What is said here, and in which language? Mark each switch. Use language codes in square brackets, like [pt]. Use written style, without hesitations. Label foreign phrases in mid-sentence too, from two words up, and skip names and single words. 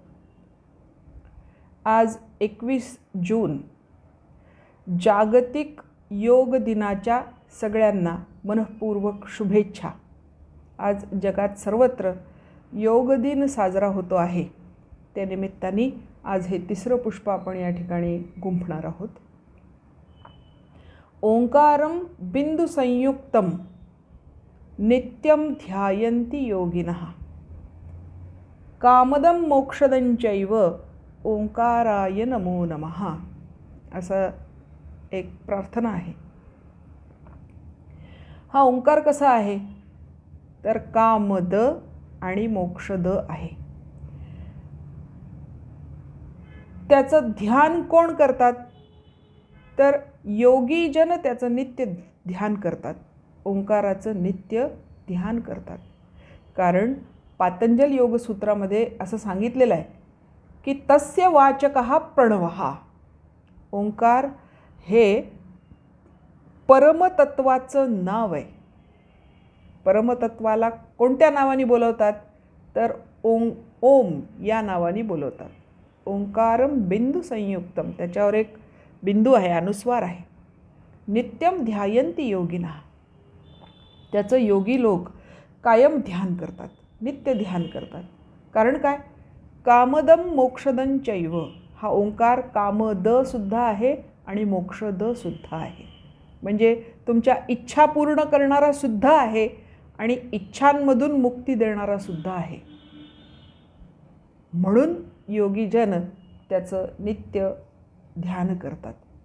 [mr] आज 21 जून जागतिक योग दिनाच्या सगळ्यांना मनःपूर्वक शुभेच्छा. आज जगात सर्वत्र योग दिन साजरा होतो आहे. त्या निमित्ताने आज हे तिसरं पुष्प आपण या ठिकाणी गुंफणार आहोत. [sa] ओंकारं बिंदु संयुक्तम नित्यं ध्यायन्ति योगिनः कामदं मोक्षदं चैव ओंकाराय नमो नमः. [mr] असं एक प्रार्थना आहे. हा ओंकार कसा आहे तर कामद आणि मोक्षद आहे. त्याचं ध्यान कोण करतात तर योगीजन त्याचं नित्य ध्यान करतात. ओंकाराचं नित्य ध्यान करतात. कारण पातंजल योगसूत्रामध्ये असं सांगितलेलं आहे की [sa] तस्य वाचकः प्रणवः. [mr] ओंकार हे परमतत्वाचं नाव आहे. परमतत्वाला कोणत्या नावाने बोलवतात तर ओम या नावाने बोलवतात. [sa] ओंकारम बिंदु संयुक्तम, [mr] त्याच्यावर एक बिंदू आहे, अनुस्वार आहे. [sa] नित्यम ध्यायन्ति योगिनः, [mr] त्याचं योगी लोक कायम ध्यान करतात, नित्य ध्यान करतात. कारण काय, [sa] कामदम मोक्षदं चैव. [mr] हा ओंकार कामद सुद्धा आहे आणि मोक्षद सुद्धा आहे. म्हणजे तुमच्या इच्छा पूर्ण करणारा सुद्धा आहे आणि इच्छांमधून मुक्ती देणारा सुद्धा आहे. म्हणून योगीजन त्याचं नित्य ध्यान करतात.